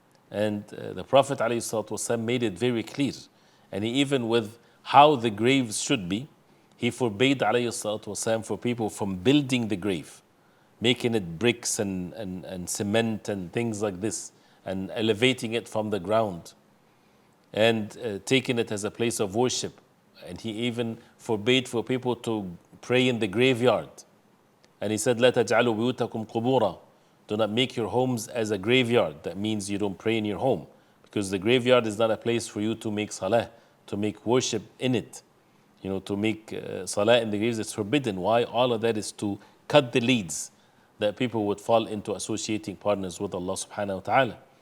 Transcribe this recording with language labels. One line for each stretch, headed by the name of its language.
English: And the Prophet ﷺ made it very clear. And he, even with how the graves should be, he forbade ﷺ for people from building the grave, making it bricks and cement and things like this, and elevating it from the ground, and taking it as a place of worship. And he even forbade for people to pray in the graveyard. And he said,
Arabic: لا تجعلوا بيوتكم قبورا.
English: Do not make your homes as a graveyard. That means you don't pray in your home, because the graveyard is not a place for you to make salah, to make worship in it. To make salah in the graves, it's forbidden. Why? All of that is to cut the leads that people would fall into associating partners with Allah subhanahu wa ta'ala.